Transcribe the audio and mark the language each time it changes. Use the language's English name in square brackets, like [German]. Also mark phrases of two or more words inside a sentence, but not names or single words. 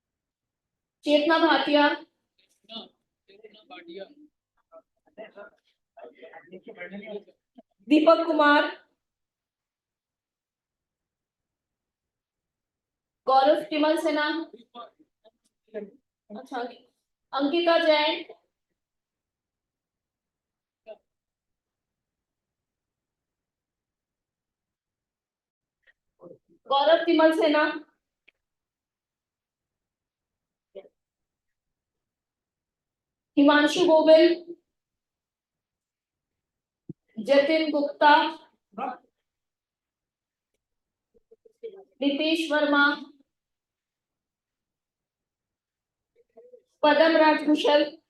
[Hindi] Chetna Bhatia, Deepak Kumar, Gaurav Kimal Sinha, अच्छा अंकिता जैन, गौरव तिमल सेना, हिमांशु गोविल, जतिन गुप्ता, नितेश वर्मा, पदम राजकुशल,